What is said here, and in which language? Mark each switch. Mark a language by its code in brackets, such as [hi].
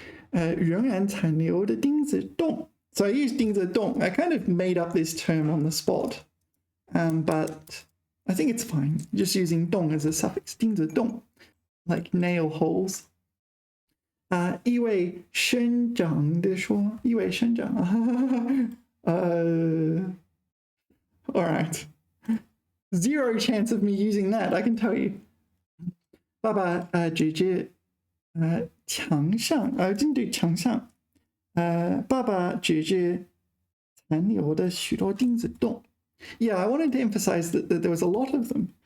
[zh] 仍然残留的钉子洞。 [en] So I used 钉子洞. I kind of made up this term on the spot, but I think it's fine. Just using 洞 as a suffix. 钉子洞 like nail holes. [zh] 意味深长地说，意味深长。 [en] all right. Zero chance of me using that, I can tell you. [zh] 爸爸指着墙上，针对墙上，爸爸指着残留的许多钉子洞。 [en] Yeah, I wanted to emphasize that there was a lot of them.